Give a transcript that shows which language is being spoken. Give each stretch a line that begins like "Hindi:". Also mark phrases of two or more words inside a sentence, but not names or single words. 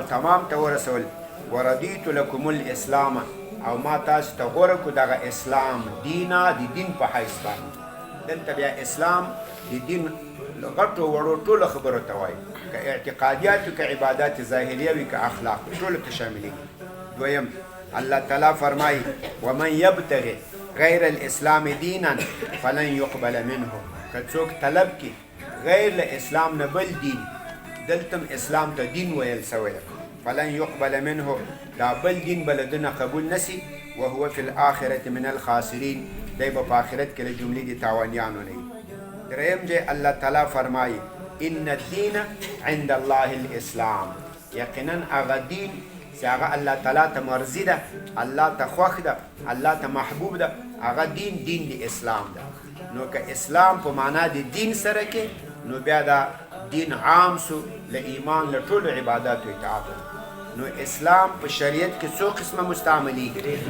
Pashto: تمام ته ورسول
Arabic: ورضیت لكم الاسلام
Pashto: او ما تاسو ته غوړه کو دغه اسلام دینا د دین په حیث باندې دلته بیا اسلام د دین غټو وړو ټول خبرو ته وایي که اعتقادیات که عبادات ظاهریه وي که اخلاق ټول ته شاملېږي دویم الله تعالی فرمایي
Arabic: ومن یبتغي غیر الاسلام دینا فلن يقبل منه
Pashto: که څوک طلب کړي غیر له اسلام نه بل دین دلته اسلام ته دین ویل سوی ده
Arabic: فلن يقبل منه
Pashto: دا بل دین بلدنه قبول نسی
Arabic: وهو في الاخره من الخاسرین
Pashto: دی په آخرت کې له جملې د تاوانیانو نه دریم ځای الله تعالی فرمایي
Arabic: ان الدین عند الله الاسلام
Pashto: یقینا هغه دین چې هغه الله تعالی ته مرضي ده الله ته خوښ ده الله ته محبوب ده هغه دین د اسلام ده نو که اسلام په معنا د دین سره کې نو بیا دا دین عام سو له ایمان له ټولو عباداتو اطاعت نو اسلام په شریعت کې څو قسمه مستعملېږي